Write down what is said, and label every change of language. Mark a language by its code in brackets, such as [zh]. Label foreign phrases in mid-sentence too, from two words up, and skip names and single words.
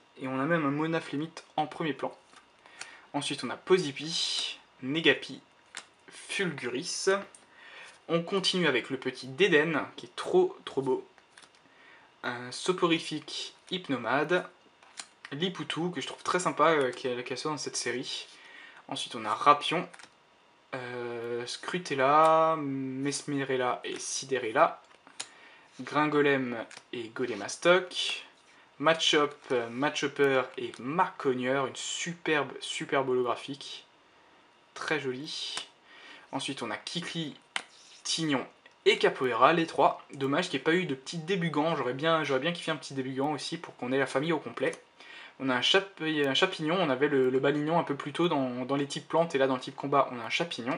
[fr] Et on a même un Monaflémite en premier plan. Ensuite, on a Posipi, Negapi, Fulguris. On continue avec le petit Déden, qui est trop beau. Un Soporifique Hypnomade. Lipoutou, que je trouve très sympa, qui soit dans cette série. Ensuite, on a Rapion, Scrutella, Mesmerella et Siderella. Gringolem et Golemastoc. Matchup, Matchupper et Marconier, une superbe holographique. Très jolie. Ensuite, on a Kikli, Tignon et Capoeira, les trois. Dommage qu'il n'y ait pas eu de petit débugant. J'aurais bien kiffé un petit débugant aussi pour qu'on ait la famille au complet. On a un chapignon, on avait le balignon un peu plus tôt dans les types plantes, et là dans le type combat, on a un chapignon.